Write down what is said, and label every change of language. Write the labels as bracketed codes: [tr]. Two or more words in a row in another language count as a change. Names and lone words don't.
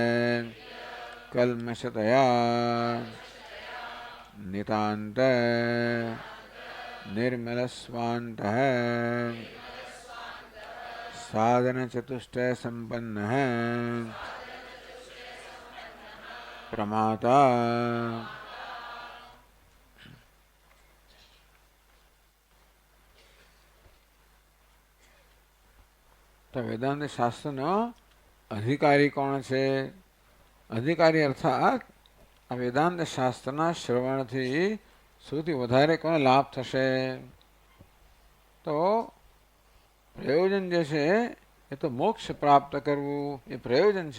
[sa] कल्मषतया नितान्त निर्मलस्वान्तः साधनचतुष्टय संपन्नः प्रमाता [gu] તો વેદાંત શાસ્ત્રનો અધિકારી કોણ છે? અધિકારી અર્થાત આ વેદાંત શાસ્ત્રના શ્રવણથી સૌથી વધારે કોને લાભ થશે? તો પ્રયોજન જે છે એ તો મોક્ષ પ્રાપ્ત કરવું એ પ્રયોજન છે.